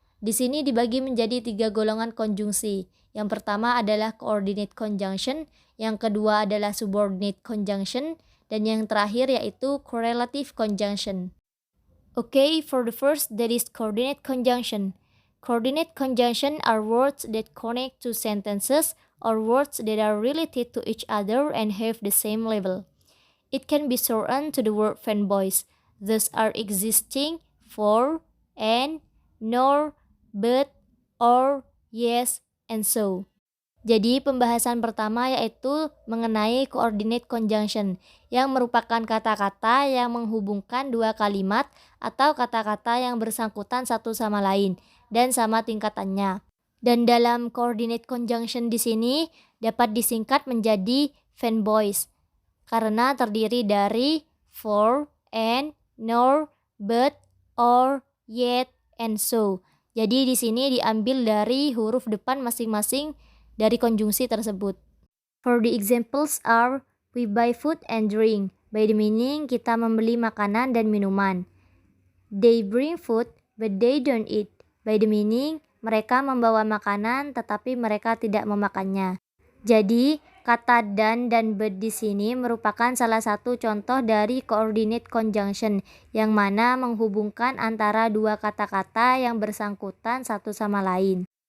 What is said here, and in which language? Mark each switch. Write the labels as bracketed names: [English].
[Indonesian] Di sini dibagi menjadi 3 golongan konjungsi. Yang pertama adalah coordinate conjunction, yang kedua adalah subordinate conjunction, dan yang terakhir yaitu correlative conjunction. [English] Okay, for the first, that is coordinate conjunction. Coordinate conjunction are words that connect two sentences or words that are related to each other and have the same level. It can be shortened to the word fanboys. Thus are existing, for, and, nor, but, or, yes, and so. [Indonesian] Jadi pembahasan pertama yaitu mengenai coordinate conjunction, yang merupakan kata-kata yang menghubungkan dua kalimat atau kata-kata yang bersangkutan satu sama lain dan sama tingkatannya. Dan dalam coordinate conjunction di sini dapat disingkat menjadi fanboys karena terdiri dari for, and, nor, but, or, yet, and so. Jadi di sini diambil dari huruf depan masing-masing dari konjungsi tersebut. [English] For the examples are, we buy food and drink. By the meaning, [Indonesian] kita membeli makanan dan minuman. [English] They bring food, but they don't eat. By the meaning, [Indonesian] mereka membawa makanan tetapi mereka tidak memakannya. Jadi, kata dan but di sini merupakan salah satu contoh dari coordinate conjunction yang mana menghubungkan antara dua kata-kata yang bersangkutan satu sama lain.